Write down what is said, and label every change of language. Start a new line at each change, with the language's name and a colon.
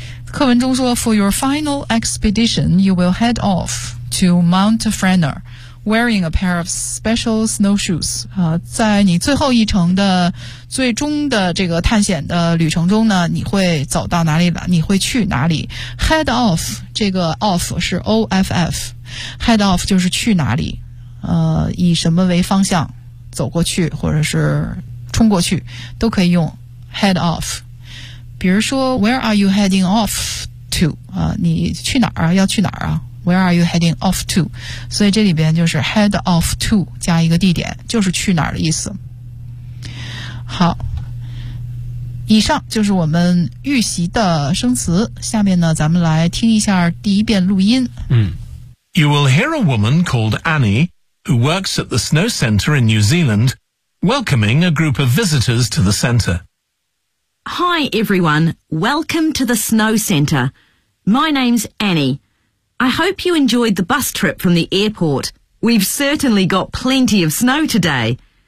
Chinese: 课文中说
English: ，For your final expedition, you will head off to Mount Fraser, wearing a pair of special snowshoes。
Chinese: 在你最后一程的最终的这个探险的旅程中呢，你会走到哪里了？你会去哪里 ？Head off， 这个 off 是 off， head off 就是去哪里。以什么为方向走过去或者是冲过去都可以用 head off。比如说
English: where are you heading off to、
Chinese: 你去哪儿啊，要去哪儿啊，
English: where are you heading off to。
Chinese: 所以这里边就是 head off to 加一个地点，就是去哪儿的意思。好，以上就是我们预习的生词，下面呢咱们来听一下第一遍录音。嗯，
English: You will hear a woman called AnnieWho works at the snow center in New Zealand, welcoming a group of visitors to the center. Hi everyone, welcome to the snow center. My name's Annie. I hope you enjoyed the bus trip from the airport. We've certainly got plenty of snow today.